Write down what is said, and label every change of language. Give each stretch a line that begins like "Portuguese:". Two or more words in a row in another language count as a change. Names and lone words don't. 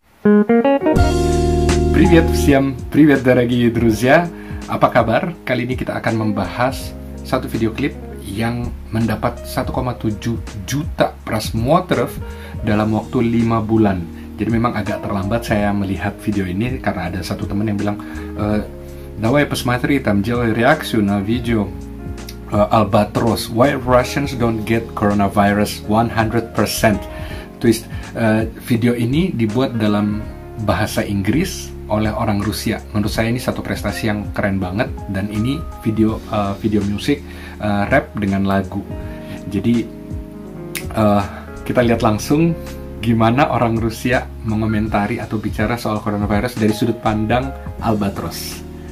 Russian: Привет всем, привет дорогие друзья.
Indonesian: Apa kabar? Kali ini kita akan membahas satu video klip yang mendapat 1,7 juta просмотров dalam waktu 5 bulan. Jadi memang agak terlambat saya melihat video ini karena ada satu teman yang bilang,
Russian: давай посмотри, там делай реакцию на видео Albatros,
English: why Russians don't get coronavirus 100%.
Russian: То есть
Indonesian: video ini dibuat dalam bahasa Inggris oleh orang Rusia. Menurut saya ini satu prestasi yang keren banget, dan ini video musik rap dengan lagu. Jadi kita lihat langsung gimana orang Rusia mengomentari atau bicara soal coronavirus dari sudut pandang Albatros.